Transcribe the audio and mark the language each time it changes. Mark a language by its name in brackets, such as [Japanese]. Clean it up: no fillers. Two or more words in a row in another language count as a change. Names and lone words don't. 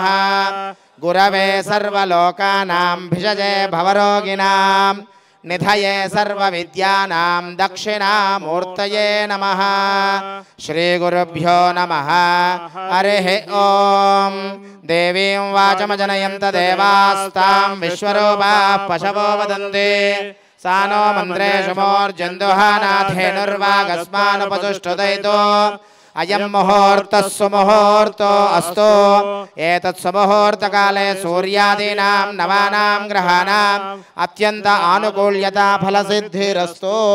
[Sanskrit] గురవే సర్వలోకానాం భిషజే భవరోగిణాం నిధయే సర్వవిద్యానాం దక్షిణామూర్తయే నమః. శ్రీగురుభ్యో నమః. హరిః ఓం. దేవీం వాచమజనయంత దేవాస్తాం విశ్వరూపాః పశవో వదంతి. सा नो मन्त्रेषु मूर्जन्दुहानाथेनुर्वागस्मानुपजुष्टुदयितो. अयं मुहूर्तः सुमुहूर्तो अस्तु. एतत् सुमुहूर्तकाले सूर्यादीनां नवानां ग्रहाणाम् अत्यन्त आनुकूल्यता फलसिद्धिरस्तु.